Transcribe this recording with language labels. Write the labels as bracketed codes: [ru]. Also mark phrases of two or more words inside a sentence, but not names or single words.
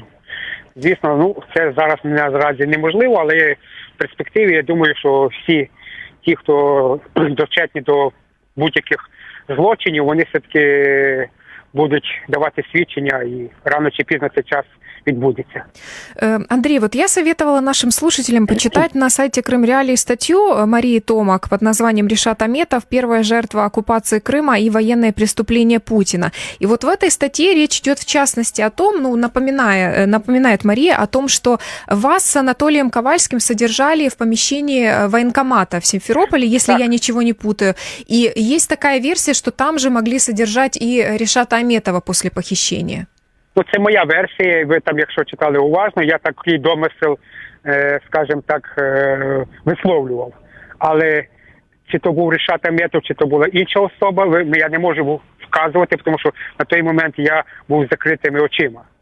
[uk] Звісно, це зараз наразі неможливо, але в перспективі я думаю, що всі ті, хто дочетні до будь-яких злочинів, вони все-таки будуть давати свідчення, і рано чи пізно цей час відбудеться. [ru] Андрей, вот я советовала нашим слушателям почитать на сайте Крым Реалии статью Марии Томак под названием «Ришат Аметов. Первая жертва оккупации Крыма и военные преступления Путина». И вот в этой статье речь идет в частности о том, напоминает Мария о том, что вас с Анатолием Ковальским содержали в помещении военкомата в Симферополе, если я ничего не путаю. И есть такая версия, что там же могли содержать и Ришата Аметова после похищения. [uk] Це моя версія, ви там, якщо читали уважно, я такий домисел, скажімо так, висловлював. Але чи то був Ришат Аметов, чи то була інша особа, я не можу вказувати, тому що на той момент я був з закритими очима.